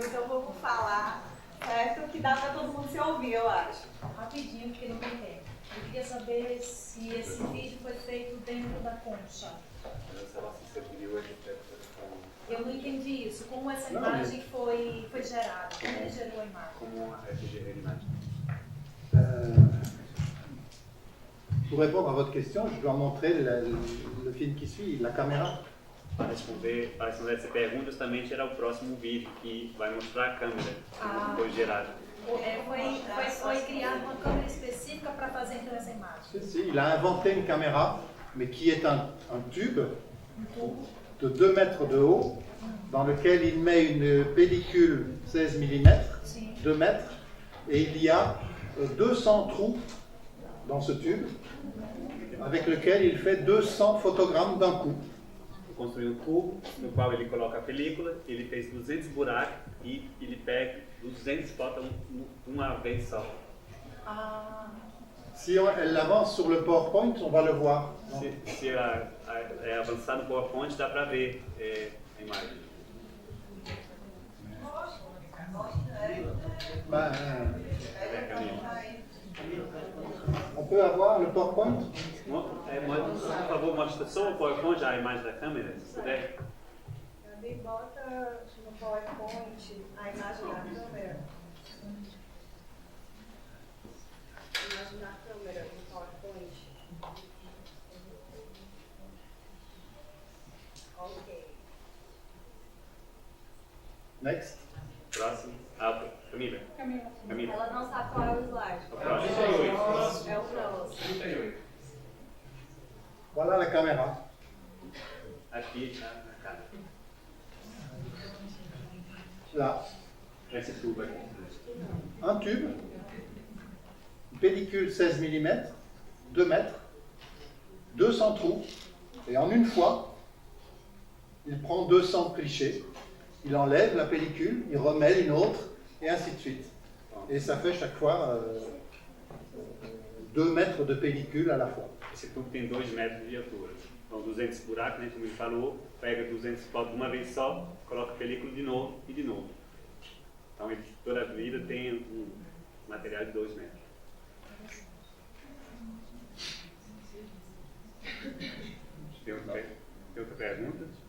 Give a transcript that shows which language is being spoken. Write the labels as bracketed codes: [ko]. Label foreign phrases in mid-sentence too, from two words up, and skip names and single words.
[pt] Então, eu vou falar, certo? Que dá pra todo mundo se ouvir, eu acho. Rapidinho, porque não tem tempo. Eu queria saber se esse vídeo foi feito dentro da concha. Eu não entendi isso. Como essa imagem foi gerada? Como ele gerou a imagem? Como é que gerou a imagem? [fr] Pour répondre à votre question, je dois montrer le film qui suit, la caméra. [pt] Para responder essa pergunta, justamente era o próximo vídeo que vai mostrar a câmera que foi gerada. Foi criada uma câmera específica para fazer então essa imagem. [fr] Si, il a inventé une caméra, mais qui est un tube de 2 mètres de haut, dans lequel il met une pellicule 16 mm, 2 mètres, et il y a 200 trous dans ce tube, avec lequel il fait 200 photogrammes d'un coup. [pt] Construiu um tubo no qual ele coloca a película, ele fez 200 buracos e ele pega 200 fotos uma vez só. [fr] Si elle avance sur le PowerPoint, on va le voir. [pt] Se avançar no PowerPoint, dá para ver a imagem. [fr] On peut avoir le PowerPoint? [pt] Por favor, mostra só o PowerPoint, a imagem da câmera, se puder. Gabi, bota no PowerPoint a imagem da câmera. A imagem da câmera no PowerPoint. Ok. Next. Próximo. Camila. Ela não sabe qual é o slide. O próximo. É o próximo. [fr] Voilà la caméra. [pt] Aqui na cara. [fr] Là, [pt] Esse tubo aqui. [fr] un tube, une pellicule 16 mm, 2 mètres, 200 trous, et en une fois, il prend 200 clichés, il enlève la pellicule, il remet une autre, et ainsi de suite. Et ça fait chaque fois 2 mètres de pellicule à la fois. [pt] Esse tubo tem 2 metros de altura. Então 200 buracos, né, como ele falou, pega 200 fotos de uma vez só, coloca a película de novo e de novo. Então ele toda a vida tem um material de 2 metros. Tem outra pergunta?